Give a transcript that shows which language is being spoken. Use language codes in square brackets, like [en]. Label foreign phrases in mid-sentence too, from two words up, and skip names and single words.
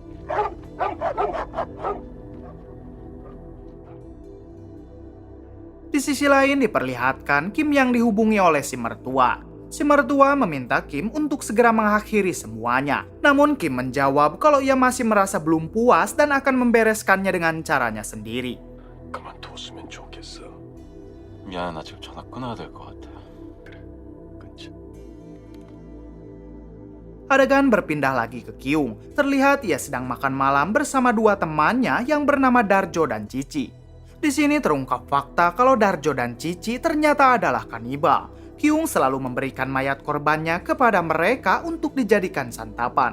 [id] Di sisi lain diperlihatkan Kim yang dihubungi oleh si mertua. Si mertua meminta Kim untuk segera mengakhiri semuanya. Namun Kim menjawab kalau ia masih merasa belum puas dan akan membereskannya dengan caranya sendiri. [ko] 그만뒀으면 좋겠어. 미안해, 나 지금 전화 끊어야 될 것 같아. 그래, 끊자. [id] Adegan berpindah lagi ke Kyung. Terlihat ia sedang makan malam bersama dua temannya yang bernama Darjo dan Cici. Di sini terungkap fakta kalau Darjo dan Cici ternyata adalah kanibal. Kyung selalu memberikan mayat korbannya kepada mereka untuk dijadikan santapan.